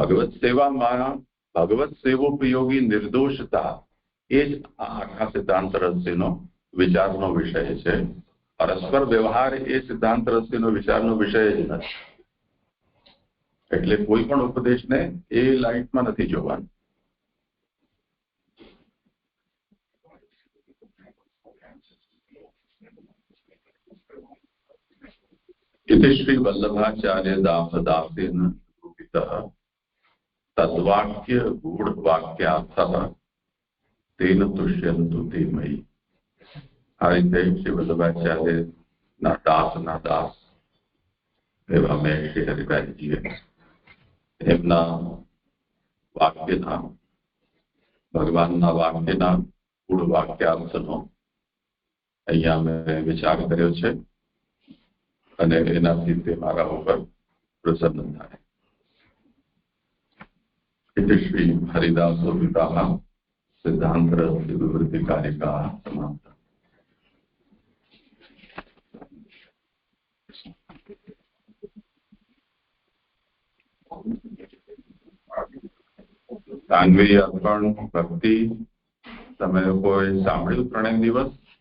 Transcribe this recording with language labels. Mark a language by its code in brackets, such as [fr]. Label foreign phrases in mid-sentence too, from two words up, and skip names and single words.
[gu] ભગવત સેવામાં ભગવત સેવોપયોગી નિર્દોષતા એ જ આ આખા સિદ્ધાંત રહસ્યનો વિચારનો વિષય છે. પરસ્પર વ્યવહાર એ સિદ્ધાંત રહસ્યનો વિચારનો વિષય જ નથી. એટલે કોઈ પણ ઉપદેશને એ લાઇટમાં નથી જોવાનું. [sa] इति श्री वल्लभाचार्य दासदासेन निरूपितः तद्वाक्य गूढ़ वाक्यार्थः तेन तुष्यन्तु ते मयि. [gu] આ રીતે શ્રી વલ્લભાચાર્ય ના દાસ એવા મેં શ્રી હરિભાઈજીએ એમના વાક્યના ભગવાનના વાક્યના ગૂઢ વાક્યાર્થનો અહીંયા મેં વિચાર કર્યો છે અને એનાથી તે મારા ઉપર પ્રસન્ન થાય. [sa] इति श्री हरिदास पिता सिद्धांत विवृत्ति कारिका समाप्त. [gu] સાન્વી અર્પણ ભક્તિ તમે લોકોએ સાંભળ્યું 3 દિવસ?